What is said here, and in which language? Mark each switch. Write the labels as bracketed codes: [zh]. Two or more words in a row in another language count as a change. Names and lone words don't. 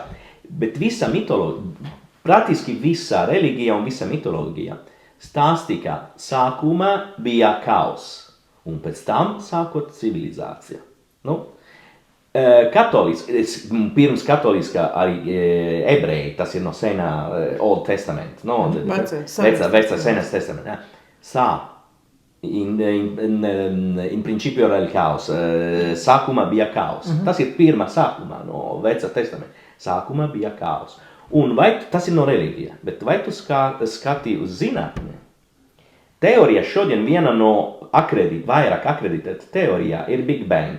[lv] Bet visa mitoloģija, praktiski visa reliģija un visa mitoloģija stāstīja, ka sākumā bija kaus, un pēc tam sākot civilizācija. Pirms katoliskā arī ebreji, tas ir no senā [en] Old Testament, [lv] vecā senās testamenta. [it] In principio era il caos, [lv] sākumā bija kaus. Tas ir pirmā sākumā no vecā testamenta. Sākumā bija kaos. Un tas ir no reliģija, bet vai tu skati uz zinātni? Teorija šodien viena no vairāk akreditēta teorijā ir [en] Big Bang.